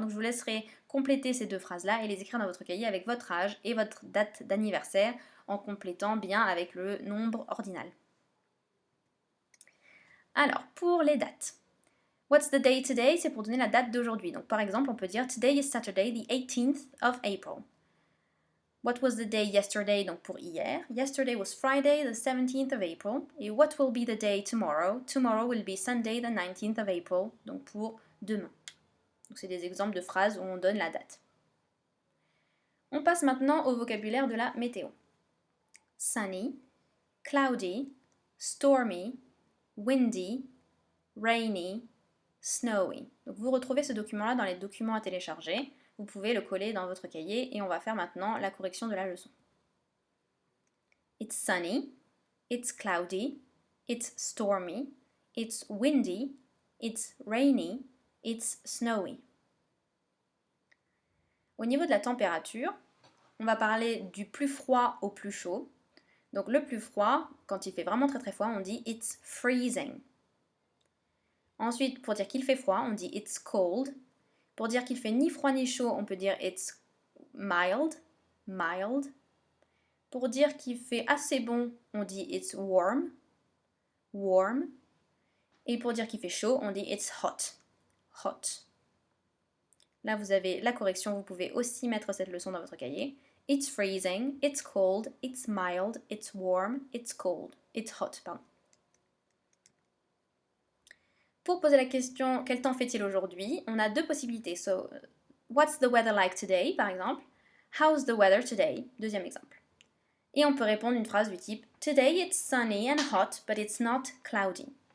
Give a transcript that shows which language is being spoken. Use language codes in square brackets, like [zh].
[fr] Donc je vous laisserai compléter ces deux phrases-là et les écrire dans votre cahier avec votre âge et votre date d'anniversaire en complétant bien avec le nombre ordinal. Alors, pour les dates. [en] What's the day today? [fr] C'est pour donner la date d'aujourd'hui. Donc par exemple, on peut dire [en] Today is Saturday, the 18th of April. What was the day yesterday? [fr] Donc pour hier. [en] Yesterday was Friday, the 17th of April. Et what will be the day tomorrow? Tomorrow will be Sunday, the 19th of April. [fr] Donc pour demain. Donc c'est des exemples de phrases où on donne la date. On passe maintenant au vocabulaire de la météo. [en] Sunny, cloudy, stormy, windy, rainy, snowy. [fr] Donc vous retrouvez ce document-là dans les documents à télécharger. Vous pouvez le coller dans votre cahier et on va faire maintenant la correction de la leçon. [en] It's sunny, it's cloudy, it's stormy, it's windy, it's rainy, it's snowy. [fr] Au niveau de la température, on va parler du plus froid au plus chaud. Donc le plus froid, quand il fait vraiment très très froid, on dit [en] it's freezing. [fr] Ensuite, pour dire qu'il fait froid, on dit [en] it's cold. [fr] Pour dire qu'il fait ni froid ni chaud, on peut dire [en] it's mild, mild. [fr] Pour dire qu'il fait assez bon, on dit [en] it's warm, warm. [fr] Et pour dire qu'il fait chaud, on dit [en] it's hot, hot. [fr] Là, vous avez la correction, vous pouvez aussi mettre cette leçon dans votre cahier. [en] It's freezing, it's cold, it's mild, it's warm, it's cold, it's hot, [fr] pardon. Pour poser la question quel temps fait-il aujourd'hui, on a deux possibilités. [en] So, what's the weather like today, [fr] par exemple. [en] How's the weather today, [fr] deuxième exemple. Et on peut répondre une phrase du type [en] Today it's sunny and hot, but it's not cloudy.